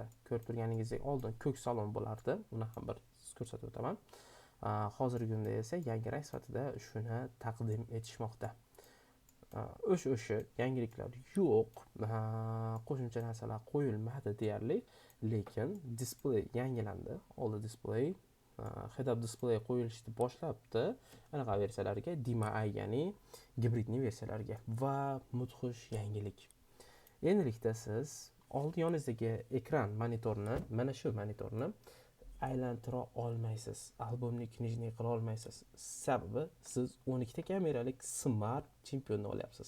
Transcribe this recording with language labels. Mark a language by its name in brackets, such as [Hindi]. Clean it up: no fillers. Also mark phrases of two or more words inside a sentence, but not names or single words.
[Uzbek] Ko'rib turganingizdek oldin ko'k salon bo'lardi. Uni ham bir ko'rsatib o'taman. Hozirgi kunda esa yangi rang sifatida shuni taqdim etishmoqda. O'sha yangiliklar yo'q. Qo'shimcha narsalar qo'yilmadi deyarli, lekin displey yangilandi. Old display [English] head-up display [Uzbek] qo'yilishni boshlabdi anaqa versiyalarga, DMI ya'ni gibridni versiyalarga va mudhish yangilik. Endilikda siz yoninizdagi ekran monitorni, mana shu monitorni aylantira olmaysiz. Albomni knijniy qila olmaysiz. Sababi siz 12 ta kameralik Smart chempionni olyapsiz.